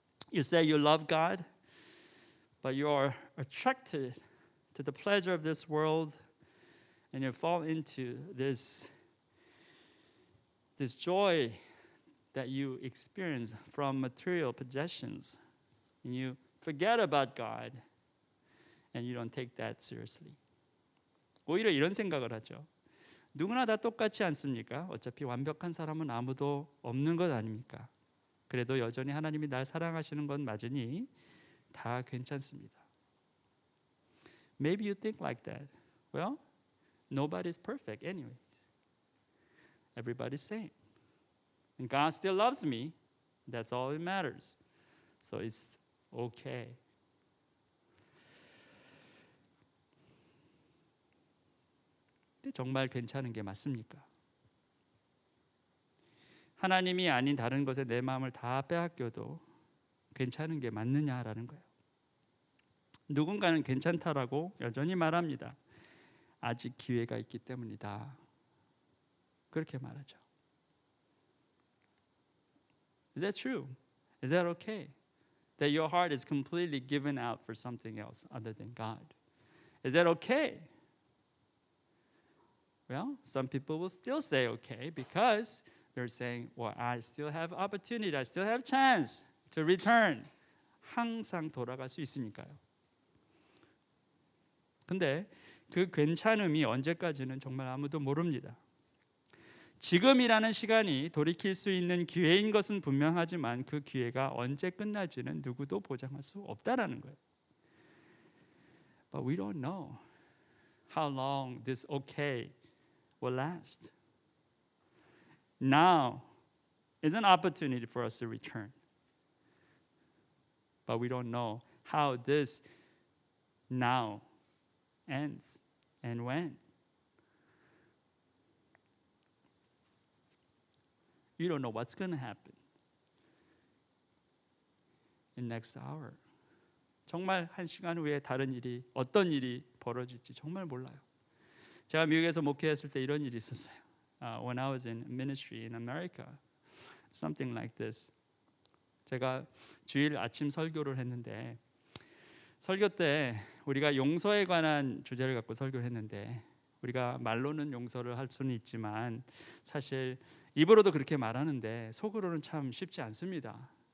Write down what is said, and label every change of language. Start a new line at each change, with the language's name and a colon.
English: You say you love God, but you are attracted to the pleasure of this world and you fall into this joy that you experience from material possessions. And you forget about God and you don't take that seriously.
Korean: 오히려 이런 생각을 하죠. 누구나 다 똑같지 않습니까? 어차피 완벽한 사람은 아무도 없는 것 아닙니까? 그래도 여전히 하나님이 날 사랑하시는 건 맞으니 다 괜찮습니다.
English: Maybe you think like that. Well, nobody's perfect anyways. Everybody's same. And God still loves me. That's all that matters. So it's okay.
Korean: 근데 정말 괜찮은 게 맞습니까? 하나님이 아닌 다른 것에 내 마음을 다 빼앗겨도 괜찮은 게 맞느냐라는 거예요. 누군가는 괜찮다라고 여전히 말합니다. 아직 기회가 있기 때문이다. 그렇게 말하죠.
English: Is that true? Is that okay? That your heart is completely given out for something else other than God. Is that okay? Well, some people will still say okay because they're saying, well, I still have opportunity, I still have chance to return.
Korean: 항상 돌아갈 수 있으니까요. 근데 그 괜찮음이 언제까지는 정말 아무도 모릅니다. 지금이라는 시간이 돌이킬 수 있는 기회인 것은 분명하지만 그 기회가 언제 끝날지는 누구도 보장할 수 없다라는 거예요.
English: But we don't know how long this okay will last. Now is an opportunity for us to return. But we don't know how this now ends and when. You don't know what's going to happen in next hour.
Korean: 정말 한 시간 후에 다른 일이 어떤 일이 벌어질지 정말 몰라요. 제가 미국에서 목회했을 때 이런 일이 있었어요.
English: When I was in ministry in America, something like this.
Korean: 제가 주일 아침 설교를 했는데 설교 때 우리가 용서에 관한 주제를 갖고 설교를 했는데 우리가 말로는 용서를 할 수는 있지만 사실 입으로도 그렇게 말하는데 속으로는 참 쉽지 않습니다.